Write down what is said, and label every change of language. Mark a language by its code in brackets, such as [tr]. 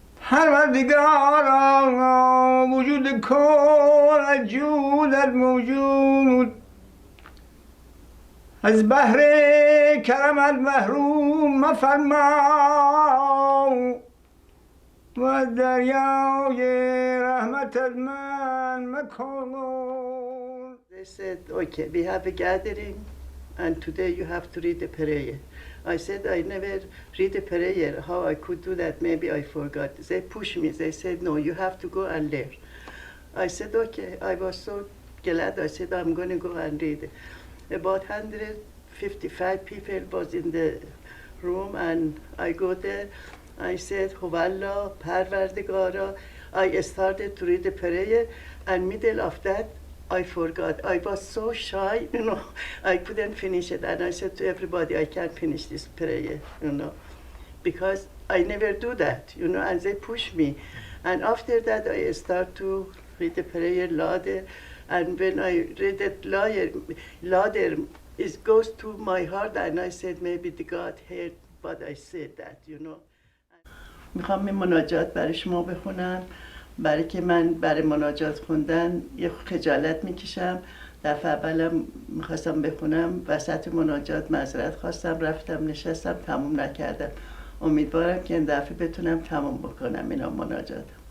[fa] پروردگارا وجود کن از جودت موجود از بحر کرمت محروم مفرما و از دریای رحمتت من مکن. [en] They said, okay, we have a gathering and today you have to read a prayer. I said, I never read a prayer. How I could do that? Maybe I forgot. They pushed me. They said, no, you have to go and learn. I said, okay. I was so glad. I said, I'm going to go and read it. About 155 people was in the room and I go there. I said, Huwallah, Parvardigara. I started to read the prayer and middle of that, I forgot. I was so shy, you know, I couldn't finish it. And I said to everybody, I can't finish this prayer, you know, because I never do that, you know, and they push me. And after that, I start to read the prayer louder. And when I read it louder, it goes to my heart. And I said, maybe the God heard what I said that, you know. [fa] میخوام این مناجات برای شما بخونم برای که من برای مناجات خوندن یه خجالت میکشم. دفعه اولم میخواستم بخونم وسط مناجات معذرت خواستم رفتم نشستم تموم نکردم. امیدوارم که این دفعه بتونم تموم بکنم اینا مناجاتم.